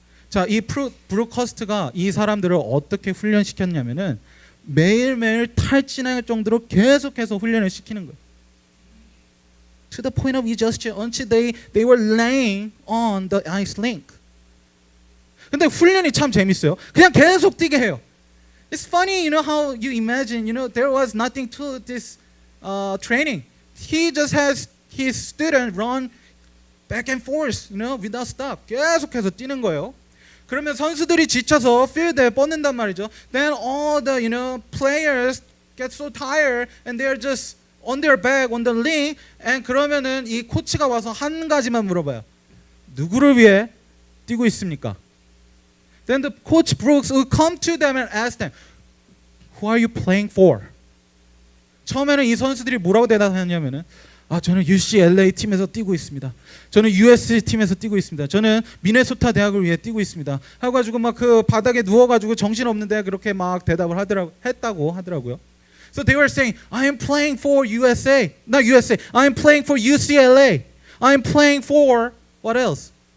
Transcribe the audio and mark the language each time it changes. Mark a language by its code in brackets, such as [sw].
[ko] 자, 이 브루커스트가 이 사람들을 어떻게 훈련시켰냐면은 매일매일 탈진할 정도로 계속해서 훈련을 시키는 거예요. [en] To the point of exhaustion until they were laying on the ice rink. [ko] 근데 훈련이 참 재밌어요. 그냥 계속 뛰게 해요. [en] It's funny, how you imagine, there was nothing to this training. He just has his student run back and forth, without stop. [ko] 계속해서 뛰는 거예요. 그러면 선수들이 지쳐서 필드에 뻗는단 말이죠. [en] Then all the players get so tired and they're just on their back on the rink. And [ko] 그러면은 이 코치가 와서 한 가지만 물어봐요. 누구를 위해 뛰고 있습니까? [en] Then the coach Brooks would come to them and ask them, "Who are you playing for?" [ko] 처음에는 이 선수들이 뭐라고 대답하냐면은 저는 UCLA 팀에서 뛰고 있습니다. 저는 USC 팀에서 뛰고 있습니다. 저는 미네소타 대학을 위해 뛰고 있습니다. 하고 가지고 막 그 바닥에 누워 가지고 정신 없는데 그렇게 막 대답을 했다고 하더라고요. [en] So they were saying, I am playing for USA. Not USA. I am playing for UCLA. I am playing for what else?